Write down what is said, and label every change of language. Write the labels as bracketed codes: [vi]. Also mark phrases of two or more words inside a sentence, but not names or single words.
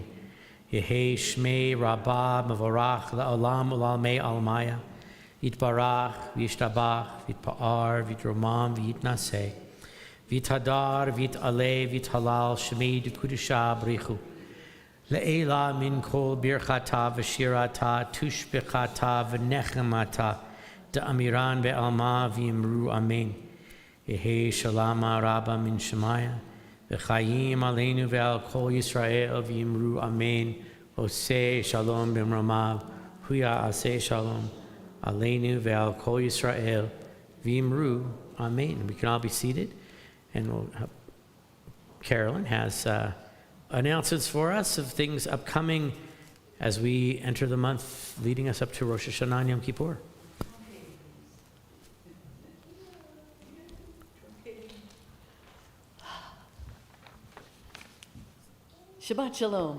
[arc] יהא שמה רבא מברך לעלם ולעלמי עלמיא, יתברך, וישתבח, ויתפאר, ויתרומם, ויתנשא, ויתהדר, ויתעלה, ויתהלל, שמה דקודשא בריך הוא. לעלא מן כל ברכתא ושירתא, תשבחתא ונחמתא, דאמירן בעלמא ואמרו אמן. יהא שלמא רבא מן שמיא, [he] וחיים עלינו ועל כל ישראל ואמרו אמן. עשה שלום במרומיו. הוא יעשה שלום. עלינו ועל כל ישראל ואמרו אמן. [en] We can all be seated, and Carolyn has announcements for us of things upcoming as we enter the month leading us up to Rosh Hashanah and Yom Kippur. [he] שבת שלום.